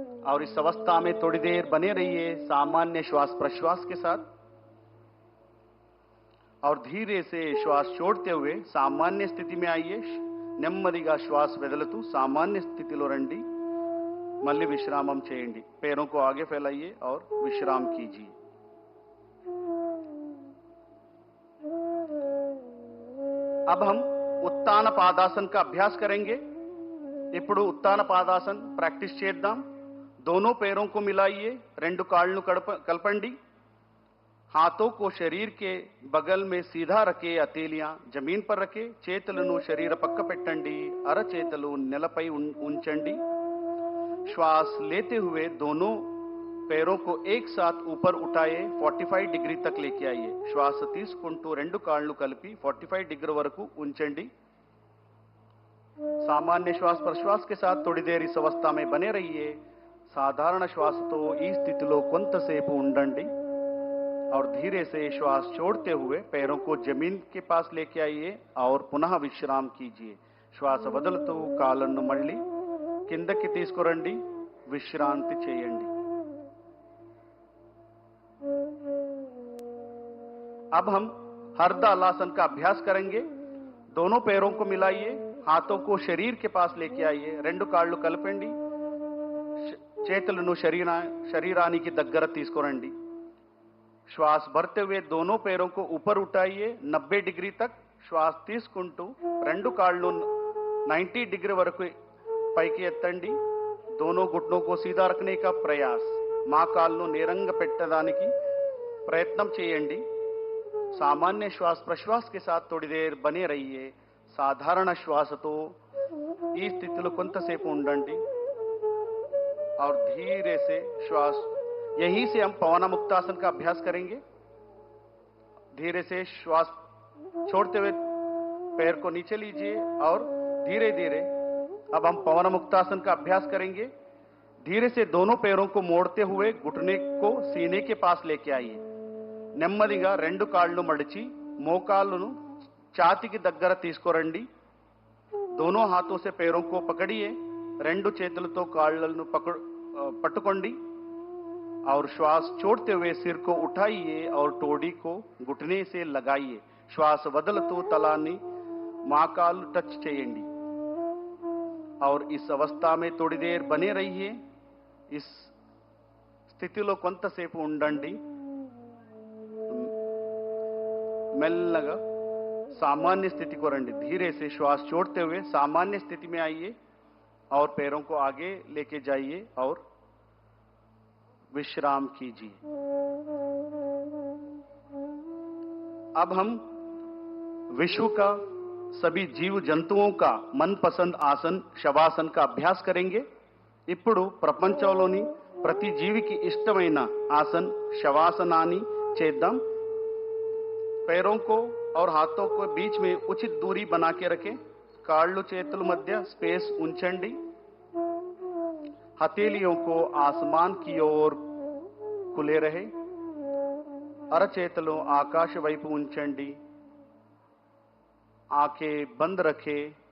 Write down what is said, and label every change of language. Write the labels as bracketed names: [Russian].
[Hindi] और इस अवस्था में थोड़ी देर बने रहिए सामान्य श्वास प्रश्वास के साथ. और धीरे से श्वास छोड़ते हुए सामान्य स्थिति में आइए. [Telugu] నెమ్మదిగా శ్వాస వదులుతూ सामान्य स्थितिలో రండి. మళ్ళీ విశ్రామం చేయండి. [Hindi] पैरों को आगे फैलाइए और विश्राम कीजिए. अब हम उत्तान पादासन का अभ्यास करेंगे. [Telugu] ఇప్పుడు ఉత్తాన పాదాసన్ ప్రాక్టీస్ చేద్దాం. [Hindi] दोनों पैरों को मिलाइए. [Telugu] రెండు కాళ్ళను కలపండి. [Hindi] हाथों को शरीर के बगल में सीधा रखे. हथेलियां जमीन पर रखे. [Telugu] చేతులను శరీర పక్క పెట్టండి. అరచేతులు నేలపై ఉంచండి. [Hindi] श्वास लेते हुए दोनों पैरों को एक साथ ऊपर उठाए 45 डिग्री तक लेके आइए. [Telugu] श्वास తీసుకుంటూ రెండు కాళ్ళను కలిపి 45 डिग्री వరకు ఉంచండి. [Hindi] सामान्य श्वास प्रश्वास के साथ थोड़ी देर इस अवस्था में बने रहिए. [Telugu] సాధారణ శ్వాసతో ఈ స్థితిలో కొంతసేపు ఉండండి. [Hindi] और धीरे से श्वास छोड़ते हुए पैरों को जमीन के पास लेके आइए और पुनः विश्राम कीजिए. [Telugu] श्वास వదులుతూ కాళ్ళను మళ్ళీ కిందకి తీసుకురండి. విశ్రాంతి చేయండి. [Hindi] अब हम हरदालासन का अभ्यास करेंगे. दोनों पैरों को मिलाइए. हाथों को शरीर के पास लेके आइए. [Telugu] రెండు కాళ్ళు కలపండి. చేతులను శరీరానికి దగ్గర తీసుకురండి. [Hindi] श्वास भरते हुए दोनों पैरों को ऊपर उठाइए 90 डिग्री तक. [Telugu] श्वास తీసుకుంటూ రెండు కాళ్ళు 90 डिग्री వరకు పైకి ఎత్తండి. [Hindi] दोनों घुटनों को सीधा रखने का प्रयास. [Telugu] మోకాళ్ళను నేరంగా పెట్టడానికి ప్రయత్నం చేయండి. [Hindi] सामान्य श्वास प्रश्वास के साथ थोड़ी देर बने रहिए. [Telugu] సాధారణ శ్వాసతో ఈ స్థితిలో కొంతసేపు ఉండండి. [Hindi] और धीरे से श्वास यहीं से हम पवन मुक्तासन का अभ्यास करेंगे. धीरे से श्वास छोड़ते हुए पैर को नीचे लीजिए और धीरे धीरे अब हम पवन मुक्तासन का अभ्यास करेंगे. धीरे से दोनों पैरों को मोड़ते हुए घुटने को सीने के पास लेके आइए. [Telugu] నెమ్మదిగా రెండు కాళ్ళను మడిచి మోకాళ్ళను ఛాతీకి దగ్గర తీసుకురండి. [Hindi] दोनों हाथों से पैरों को पकड़िए. [Telugu] రెండు చేతులతో కాళ్ళను పట్టుకోండి. [Hindi] और श्वास छोड़ते हुए सिर को उठाइए और टोडी को घुटने से लगाइए. [Telugu] श्वास వదులుతూ తలాన్ని మోకాలు టచ్ చేయండి. [Hindi] और इस अवस्था में थोड़ी देर बने रहिए. [Telugu] इस స్థితిలో కొంతసేపు ఉండండి. మెల్లగా [Hindi] सामान्य स्थिति को రండి. धीरे से श्वास छोड़ते हुए सामान्य स्थिति में आइए और पैरों को आगे लेके जाइए और विश्राम कीजिए. अब हम विश्व का सभी जीव जंतुओं का मनपसंद आसन शवासन का अभ्यास करेंगे. [Telugu] ఇప్పుడు ప్రపంచంలోని ప్రతి జీవికి ఇష్టమైన ఆసన్ శవాసనాన్ని చేద్దాం. [Hindi] पैरों को और हाथों को बीच में उचित दूरी बना के रखें. [Telugu] కాళ్ళు చేతుల మధ్య స్పేస్ ఉంచండి. [Hindi] हथेलियों को आसमान की ओर खुले रहे. [Telugu] అరచేతులు ఆకాశ వైపు ఉంచండి. [Hindi] ఆంఖే బంద్ రఖే.